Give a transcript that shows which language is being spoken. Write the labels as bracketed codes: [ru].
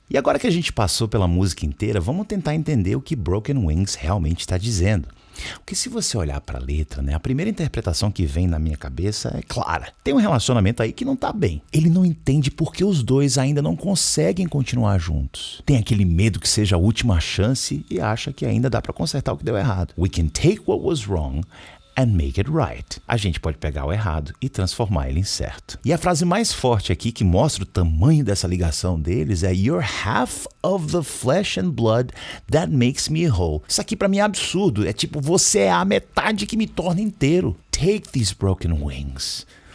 [pt] E agora que a gente passou pela música inteira, vamos tentar entender o que Broken Wings realmente está dizendo. Porque se você olhar para a letra, né, a primeira interpretação que vem na minha cabeça é clara. Tem um relacionamento aí que não tá bem. Ele não entende porque os dois ainda não conseguem continuar juntos. Tem aquele medo que seja a última chance e acha que ainda dá para consertar o que deu errado. [en] We can take what was wrong and make it right. [pt] A gente pode pegar o errado e transformar ele em certo. E a frase mais forte aqui que mostra o tamanho dessa ligação deles é [en] You're half of the flesh and blood that makes me whole. [pt] Isso aqui pra mim é absurdo. É tipo, você é a metade que me torna inteiro. [en] Take these broken wings.